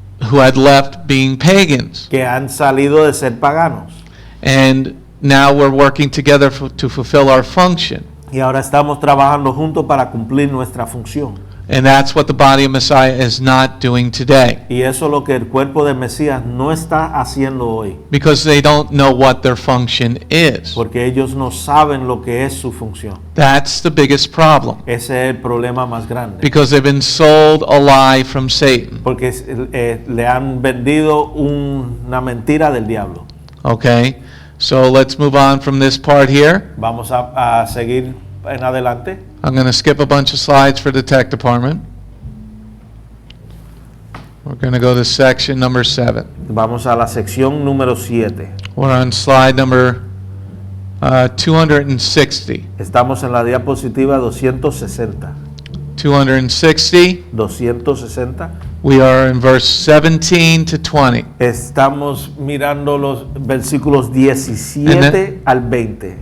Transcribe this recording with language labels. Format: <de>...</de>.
<en>who had left being pagans.</en> <es>que han salido de ser paganos.</es> <en>And now we're working together to fulfill our function.</en> <es>Y ahora estamos trabajando juntos para cumplir nuestra función.</es> <en>And that's what the body of Messiah is not doing today,</en> <es>Y eso es lo que el cuerpo de Mesías no está haciendo hoy,</es> <en>because they don't know what their function is.</en> <es>porque ellos no saben lo que es su función.</es> <en>That's the biggest problem,</en> <es>Ese es el problema más grande,</es> <en>because they've been sold a lie from Satan.</en> <es>porque le han vendido una mentira del diablo.</es> <en>Okay, so let's move on from this part here.</en> <es>Vamos a seguir en adelante.</es> <en>I'm going to skip a bunch of slides for the tech department. We're going to go to section number 7.</en> <es>Vamos a la sección número 7.</es> <en>We're on slide number 260.</en> <es>Estamos en la diapositiva 260.</es> <en>260.</en> <es>260.</es> <en>We are in verse 17 to 20.</en> <es>Estamos mirando los versículos 17 al 20.</es>